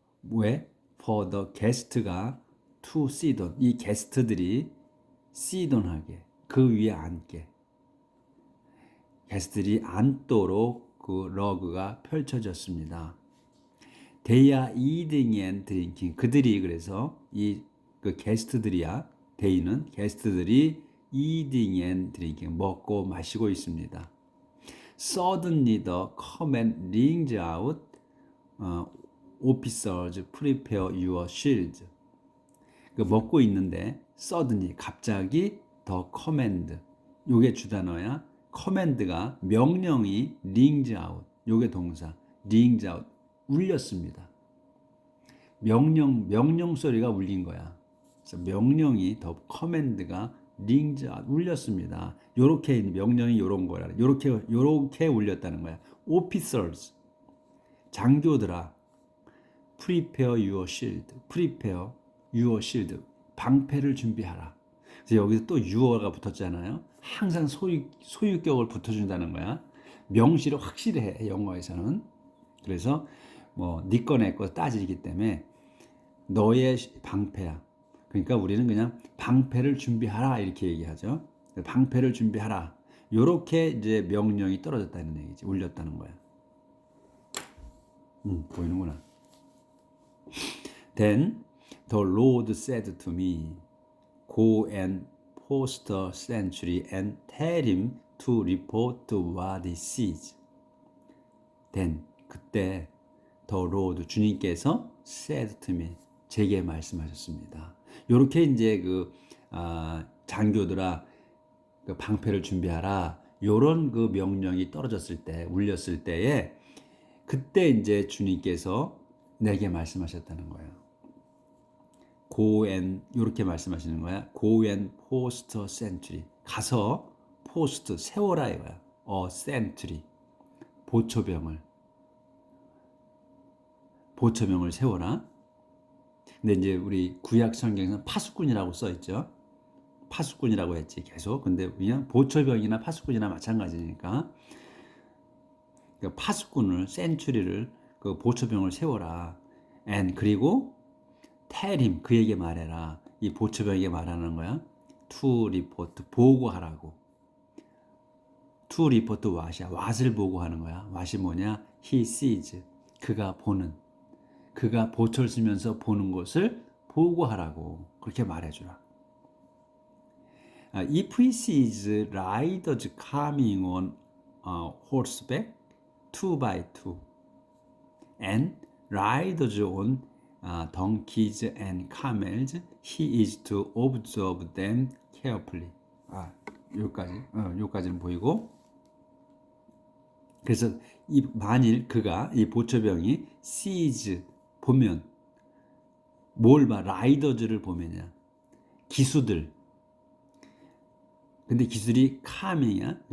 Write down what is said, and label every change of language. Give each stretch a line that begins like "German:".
Korean: 왜?
English: For the guest가 to sit on.
Korean: 이 게스트들이
English: sit on
Korean: 하게 그 위에 앉게. 게스트들이 앉도록 그 러그가 펼쳐졌습니다.
English: They are eating and drinking.
Korean: 그들이 그래서 그 게스트들이야. They는 게스트들이
English: eating and drinking
Korean: 먹고 마시고 있습니다.
English: Suddenly the command rings out. Officers, prepare your shields.
Korean: 그 먹고 있는데 suddenly 갑자기
English: the command.
Korean: 요게 주단어야. command가 명령이 rings out. 요게 동사.
English: rings out.
Korean: 울렸습니다. 명령 소리가 울린 거야. 그래서 명령이 더 커맨드가
English: rings out,
Korean: 울렸습니다. 요렇게 명령이 요런 거라. 요렇게 울렸다는 거야.
English: officers,
Korean: 장교들아,
English: prepare your shield, prepare your shield,
Korean: 방패를 준비하라. 그래서 여기서 또 your가 붙었잖아요. 항상 소유격을 붙여준다는 거야. 명시를 확실히 해, 영어에서는. 그래서 뭐 네 거 내 거 따지기 때문에 너의 방패야. 그러니까 우리는 그냥 방패를 준비하라 이렇게 얘기하죠. 방패를 준비하라. 요렇게 이제 명령이 떨어졌다는 얘기지. 울렸다는 거야. 보이는구나.
English: Then the Lord said to me, Go and post a sentry and tell him to report what he sees. Then
Korean: 그때
English: the Lord
Korean: 주님께서
English: said to me
Korean: 제게 말씀하셨습니다. 요렇게 이제 장교들아 그 방패를 준비하라. 요런 그 명령이 떨어졌을 때, 울렸을 때에 그때 이제 주님께서 내게 말씀하셨다는 거예요.
English: Go and
Korean: 요렇게 말씀하시는 거야.
English: Go and post a sentry.
Korean: 가서 post 세워라 이거야.
English: a sentry.
Korean: 보초병을 세워라. 근데 이제 우리 구약 성경에서는 파수꾼이라고 써 있죠. 파수꾼이라고 했지 계속. 근데 그냥 보초병이나 파수꾼이나 마찬가지니까 그 파수꾼을 센츄리를 그 보초병을 세워라. and 그리고
English: tell him
Korean: 그에게 말해라. 이 보초병에게 말하는 거야. to report 보고하라고.
English: to report what
Korean: 이야. what을 보고하는 거야. what이 뭐냐?
English: he sees
Korean: 그가 보는. 그가 보초를 쓰면서 보는 것을 보고하라고 그렇게 말해주라.
English: If he sees riders coming on horseback 2x2 and riders on donkeys and camels, he is to observe them carefully.
Korean: 여기까지는 보이고. 그래서 만일 그가 이 보초병이 sees 보면 뭘 봐? 라이더즈를 보면이야. 기수들. 근데 기술이 coming이야.